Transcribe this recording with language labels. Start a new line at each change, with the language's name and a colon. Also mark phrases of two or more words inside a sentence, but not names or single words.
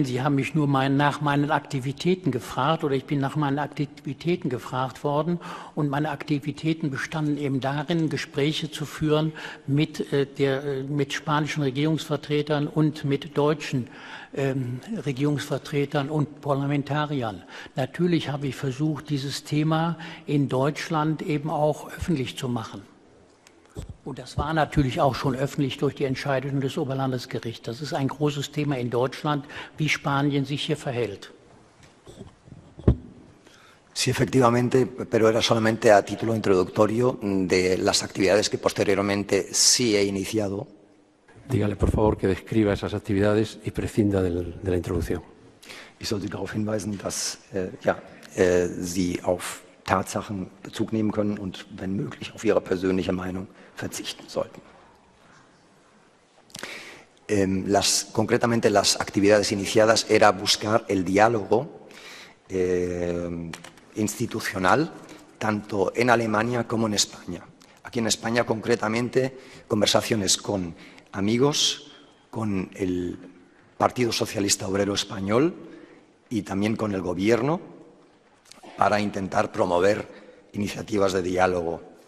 German: Sie haben mich nur nach meinen Aktivitäten gefragt oder ich bin nach meinen Aktivitäten gefragt worden und meine Aktivitäten bestanden eben darin, Gespräche zu führen mit spanischen Regierungsvertretern und mit deutschen Regierungsvertretern und Parlamentariern. Natürlich habe ich versucht, dieses Thema in Deutschland eben auch öffentlich zu machen. Und das war natürlich auch schon öffentlich durch die Entscheidung des Oberlandesgerichts. Das ist ein großes Thema in Deutschland, wie Spanien sich hier verhält.
Spanish: Sí, efectivamente, pero era solamente a título introductorio de las actividades que posteriormente sí he iniciado. Dígale, por favor, que describa esas actividades y prescinda de la introducción.
German: Ich soll Sie darauf hinweisen, dass Sie auf Tatsachen Bezug nehmen können und, wenn möglich, auf Ihre persönliche Meinung verzichten sollten.
Spanish: Concretamente, las actividades iniciadas era buscar el diálogo institucional tanto en Alemania como en España. Aquí en España, concretamente, conversaciones con amigos, con el Partido Socialista Obrero Español y también con el Gobierno para intentar promover iniciativas de diálogo.